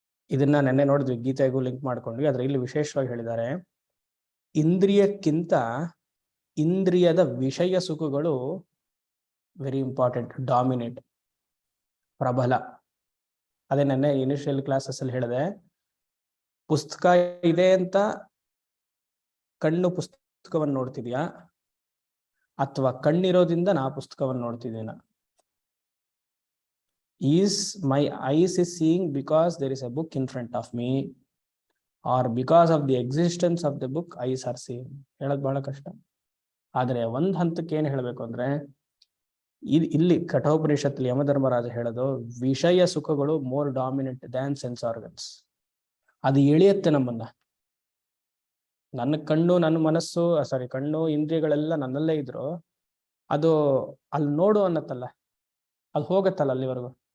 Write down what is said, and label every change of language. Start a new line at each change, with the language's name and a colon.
Kannada: ಇದನ್ನ ನೆನ್ನೆ ನೋಡಿದ್ವಿ, ಗೀತೆಗೂ ಲಿಂಕ್ ಮಾಡ್ಕೊಂಡ್ವಿ. ಆದ್ರೆ ಇಲ್ಲಿ ವಿಶೇಷವಾಗಿ ಹೇಳಿದ್ದಾರೆ, ಇಂದ್ರಿಯಕ್ಕಿಂತ ಇಂದ್ರಿಯದ ವಿಷಯ ಸುಖಗಳು
English: very important, dominate,
Kannada: ಪ್ರಬಲ. ಅದೇ ನೆನ್ನೆ ಇನಿಷಿಯಲ್ ಕ್ಲಾಸಸ್ ಅಲ್ಲಿ ಹೇಳಿದೆ, ಪುಸ್ತಕ ಇದೆ ಅಂತ ಕಣ್ಣು ಪುಸ್ತಕವನ್ನು ನೋಡ್ತಿದ್ಯಾ ಅಥವಾ ಕಣ್ಣಿರೋದ್ರಿಂದ ನಾ ಪುಸ್ತಕವನ್ನು ನೋಡ್ತಿದ್ದೀನ?
English: Is my eyes is seeing because there is a book in front of me, or because of the existence of the book eyes are seeing?
Kannada: ಹೇಳೋದು ಬಹಳ ಕಷ್ಟ. ಆದರೆ ಒಂದ್ ಹಂತಕ್ಕೆ ಏನ್ ಹೇಳ್ಬೇಕು ಅಂದ್ರೆ, ಇಲ್ಲಿ ಕಠೋಪನಿಷತ್ತಲ್ಲಿ ಯಮಧರ್ಮರಾಜ ಹೇಳೋದು, ವಿಷಯ ಸುಖಗಳು
English: More dominant than sense organs.
Kannada: ಅದು ಎಳೆಯುತ್ತೆ ನಮ್ಮನ್ನ. ನನ್ನ ಕಣ್ಣು, ನನ್ನ ಮನಸ್ಸು, ಕಣ್ಣು ಇಂದ್ರಿಯಗಳೆಲ್ಲ ನನ್ನಲ್ಲೇ ಇದ್ರು ಅದು ಅಲ್ಲಿ ನೋಡು ಅನ್ನತ್ತಲ್ಲ, ಅದು ಹೋಗತ್ತಲ್ಲ ಅಲ್ಲಿವರೆಗೂ.